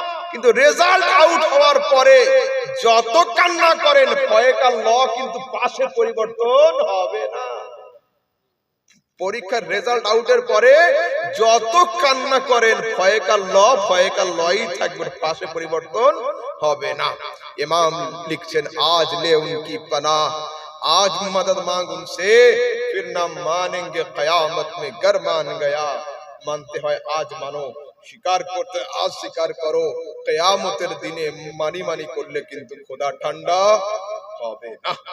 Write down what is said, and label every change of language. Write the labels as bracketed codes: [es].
[bn] কিন্তু result out হওয়ার পরে যত কান্না করেন ফয়েকাল ল কিন্তু পাশে পরিবর্তন হবে না। পরীক্ষার রেজাল্ট আউটের পরে যত কান্না করেন ফয়েকাল লই থাকবে, পাশে পরিবর্তন হবে না। ইমাম লিখছেন [hi] आज ले उनकी पनाह, आज मदद मांग उनसे, फिर ना मानेंगे कयामत में गर मान गया। [bn] মানতে হয় আজ মানো, স্বীকার করতে আজ স্বীকার করো, কিয়ামতের দিনে মানি করলে কিন্তু খোদা ঠান্ডা হবে না।